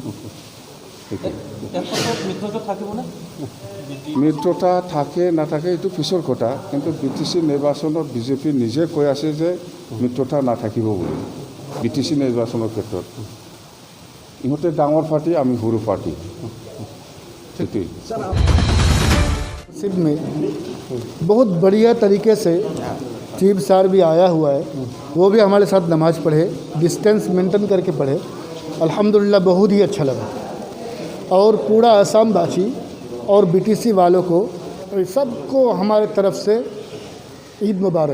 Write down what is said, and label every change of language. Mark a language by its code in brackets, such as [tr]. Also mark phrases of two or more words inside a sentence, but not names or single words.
[as] মিত্ৰতা থাকে নাথাকে এইটো পিছৰ কথা, কিন্তু BTC নিৰ্বাচনত বিজেপি নিজে কৈ আছে যে মিত্ৰতা নাথাকিব বুলি। BTC নিৰ্বাচনৰ ক্ষেত্ৰত ইহঁতে ডাঙৰ পাৰ্টি আমি সৰু পাৰ্টি সেইটোৱেই [hi] मस्जिद में बहुत बढ़िया तरीके से चीफ सार भी आया हुआ है, वो भी हमारे साथ नमाज़ पढ़े, डिस्टेंस मेंटेन करके पढ़े। अल्हम्दुलिल्लाह बहुत ही अच्छा लगा। और पूरा असम वासी और बीटीसी वालों को सबको हमारे तरफ से ईद मुबारक।